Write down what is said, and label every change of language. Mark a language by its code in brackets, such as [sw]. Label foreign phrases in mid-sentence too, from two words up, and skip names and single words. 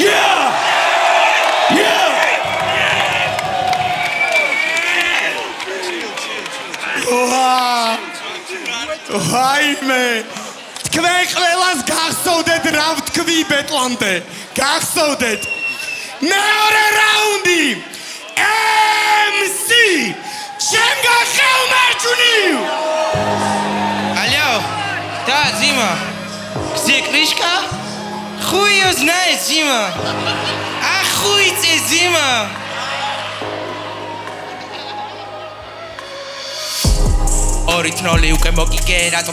[ka] ვაიმე თქვენ ყველას გახსოვდეთ რა ვთქვი ბეტლამდე გახსოვდეთ მეორე რაუნდი MC შემგა ხელმარჯვნივ [ru] Алло Да Дима Где Кришка Хуй ее знает Дима Охуйте Дима Originally [ka] უკვე მოგიგე რატომ